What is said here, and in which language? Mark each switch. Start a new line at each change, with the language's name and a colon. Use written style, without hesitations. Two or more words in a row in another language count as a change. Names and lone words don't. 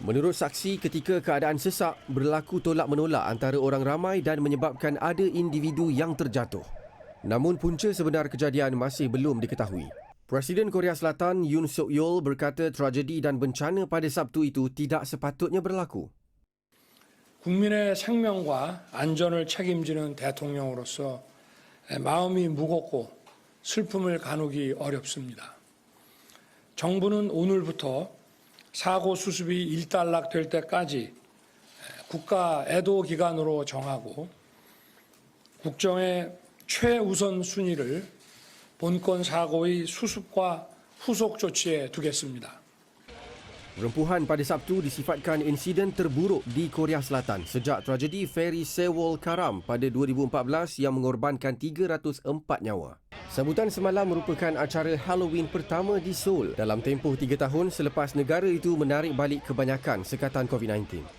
Malay: Menurut saksi, ketika keadaan sesak, berlaku tolak-menolak antara orang ramai dan menyebabkan ada individu yang terjatuh. Namun punca sebenar kejadian masih belum diketahui. Presiden Korea Selatan Yoon Suk Yeol berkata tragedi dan bencana pada Sabtu itu tidak sepatutnya berlaku.
Korean: 국민의 생명과 안전을 책임지는 대통령으로서 마음이 무겁고 슬픔을 가누기 어렵습니다. 정부는 오늘부터 사고 수습이 일단락될 때까지 국가 애도 기간으로 정하고 국정의 최우선 순위를 본건 사고의 수습과 후속 조치에 두겠습니다.
Malay: Rempuhan pada Sabtu disifatkan insiden terburuk di Korea Selatan sejak tragedi feri Sewol Karam pada 2014 yang mengorbankan 304 nyawa. Sambutan semalam merupakan acara Halloween pertama di Seoul dalam tempoh 3 tahun selepas negara itu menarik balik kebanyakan sekatan COVID-19.